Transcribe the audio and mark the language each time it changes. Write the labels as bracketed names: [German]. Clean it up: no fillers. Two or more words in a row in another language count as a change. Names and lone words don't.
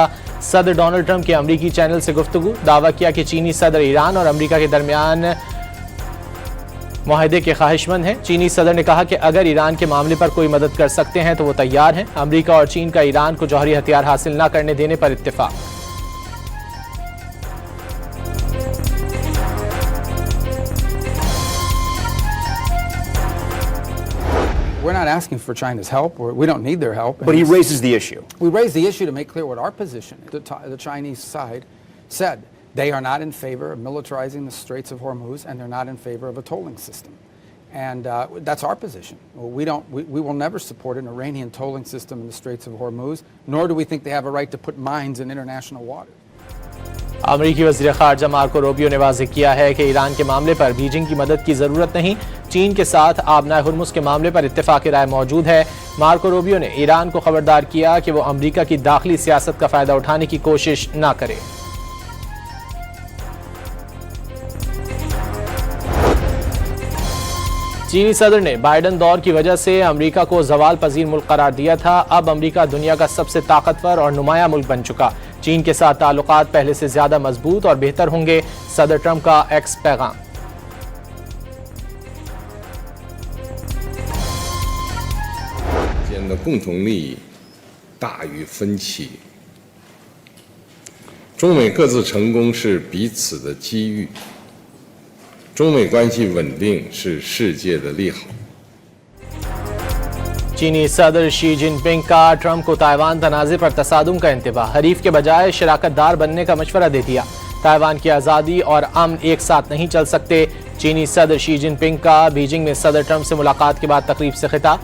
[Urdu] صدر ڈونلڈ ٹرمپ کی امریکی چینل سے گفتگو۔ دعویٰ کیا کہ چینی صدر ایران اور امریکہ کے درمیان معاہدے کے خواہشمند ہیں. چینی صدر نے کہا کہ اگر ایران کے معاملے پر کوئی مدد کر سکتے ہیں تو وہ تیار ہیں. امریکہ اور چین کا ایران کو جوہری ہتھیار حاصل نہ کرنے دینے پر اتفاق. [English] We're not asking for China's help. We don't need their help. But he raises the issue. We raised the issue to make clear what our position is. The Chinese side said they are not in favor of militarizing the Straits of Hormuz, and they're not in favor of a tolling system. And that's our position. We will never support an Iranian tolling system in the Straits of Hormuz, nor do we think they have a right to put mines in international waters. [Urdu] امریکی وزیر خارجہ مارکو روبیو نے واضح کیا ہے کہ ایران کے معاملے پر بیجنگ کی مدد کی ضرورت نہیں. چین کے ساتھ آبنائے ہرمز کے معاملے پر اتفاق رائے موجود ہے. مارکو روبیو نے ایران کو خبردار کیا کہ وہ امریکہ کی داخلی سیاست کا فائدہ اٹھانے کی کوشش نہ کرے. چینی صدر نے بائیڈن دور کی وجہ سے امریکہ کو زوال پذیر ملک قرار دیا تھا. اب امریکہ دنیا کا سب سے طاقتور اور نمایاں ملک بن چکا. چین کے ساتھ تعلقات پہلے سے زیادہ مضبوط اور بہتر ہوں گے. صدر ٹرمپ کا ایکس پیغام. [Chinese] 间的共同利益大于分歧，中美各自成功是彼此的机遇，中美关系稳定是世界的利好。 [Urdu] چینی صدر شی جن پنگ کا ٹرمپ کو تائیوان تنازعے پر تصادم کا انتباہ. حریف کے بجائے شراکت دار بننے کا مشورہ دے دیا۔ تائیوان کی آزادی اور امن ایک ساتھ نہیں چل سکتے. چینی صدر شی جن پنگ کا بیجنگ میں صدر ٹرمپ سے ملاقات کے بعد تقریب سے خطاب.